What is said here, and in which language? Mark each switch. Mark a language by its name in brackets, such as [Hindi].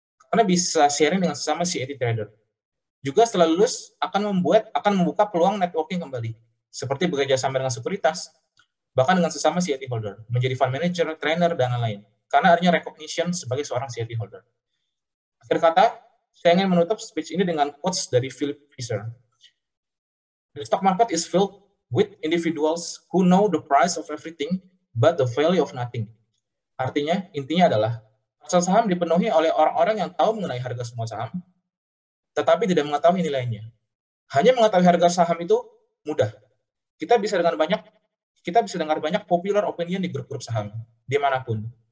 [Indonesian] Karena bisa sharing dengan sesama CAT trader. Juga setelah lulus akan membuka peluang networking kembali, seperti bekerja sama dengan sekuritas, bahkan dengan sesama CAT holder, menjadi fund manager, trainer, dan lain-lain. Karena adanya recognition sebagai seorang CAT holder. Akhir kata, saya ingin menutup speech ini dengan quotes dari Philip Fisher. [English] The stock market is filled with individuals who know the price of everything but the value of nothing. [Indonesian] Artinya, intinya adalah pasar saham dipenuhi oleh orang-orang yang tahu mengenai harga semua saham, tetapi tidak mengetahui nilainya. Hanya mengetahui harga saham itu mudah. Kita bisa dengar banyak popular opinion di grup-grup saham, dimanapun.